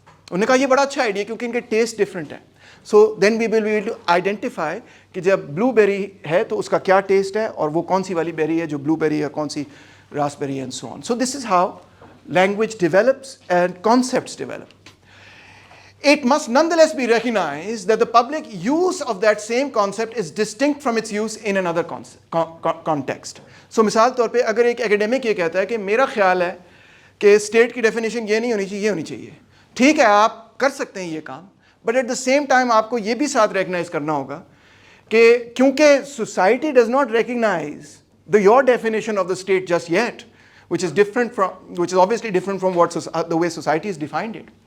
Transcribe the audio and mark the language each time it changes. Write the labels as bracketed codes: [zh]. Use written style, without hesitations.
[ur] انہوں نے کہا یہ بڑا اچھا آئیڈیا کیونکہ ان کے ٹیسٹ ڈفرینٹ ہے. [en] so then we will be able to identify [ur] کہ جب بلو بیری ہے تو اس کا کیا ٹیسٹ ہے, اور وہ کون سی والی بیری ہے جو بلو بیری ہے, کون سی [en] raspberry and so on. So this is how language develops and concepts develop. It must nonetheless be recognized that the public use of that same concept is distinct from its use in another context. [ur] So مثال طور پہ اگر ایک academic یہ کہتا ہے کہ میرا خیال ہے کہ state کی definition یہ نہیں ہونی چاہیے, یہ ہونی چاہیے, ٹھیک ہے آپ کر سکتے ہیں یہ کام, [en] but at the same time [ur] آپ کو یہ بھی ساتھ recognize کرنا ہوگا کہ کیونکہ [en] society does not recognize your definition of the state just yet, which is obviously different from the way society has defined it.